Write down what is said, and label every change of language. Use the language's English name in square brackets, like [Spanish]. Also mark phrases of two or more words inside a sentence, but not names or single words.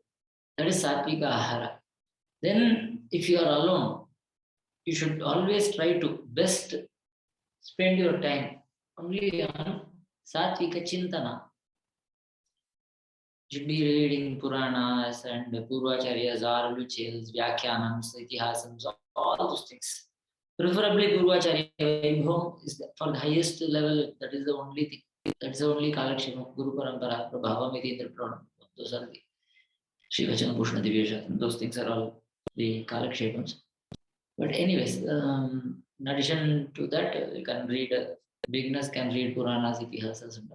[English] That is [Sanskrit] सात्त्विक आहार. [English] Then, if you are alone, you should always try to best spend your time only on [Sanskrit] सात्त्विक चिन्तन. [English] You should be reading puranas and purvacharyas, archakas, vyakhyanams, itihasams, all those things. Preferably Guruvacharya Vaibhavam is for the highest level. That is the only thing. That is the only kalakshema. [Sanskrit] गुरु परम्परा, प्रभाव, मेदिन्द्र प्रणाम. [English] Those are the Shrivaishanavas, Divyasha. Those things are all the kalakshepams. But anyways, in addition to that, you can read, beginners can read Puranas, Itihasas, and all.